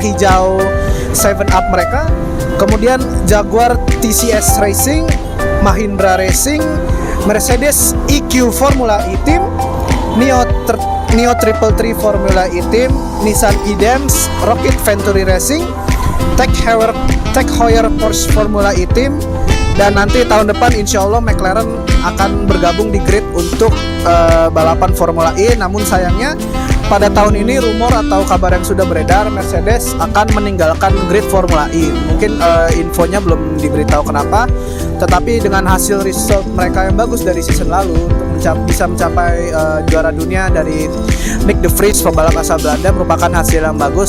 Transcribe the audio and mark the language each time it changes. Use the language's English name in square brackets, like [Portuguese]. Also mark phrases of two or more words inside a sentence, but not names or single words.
[Indonesian] hijau 7up mereka, kemudian Jaguar TCS Racing, Mahindra Racing, Mercedes EQ Formula E Team, Neo 333 Formula E Team, Nissan E-Dams, Rocket Venturi Racing, Tech Heuer Porsche Formula E Team, dan nanti tahun depan [Arabic] إن شاء الله [Indonesian] McLaren akan bergabung di grid untuk balapan Formula E. Namun sayangnya pada tahun ini rumor atau kabar yang sudah beredar Mercedes akan meninggalkan grid Formula E. Mungkin infonya belum diberitahu kenapa, tetapi dengan hasil result mereka yang bagus dari season lalu untuk bisa mencapai juara dunia dari Nick de Vries, pembalap asal Belanda, merupakan hasil yang bagus.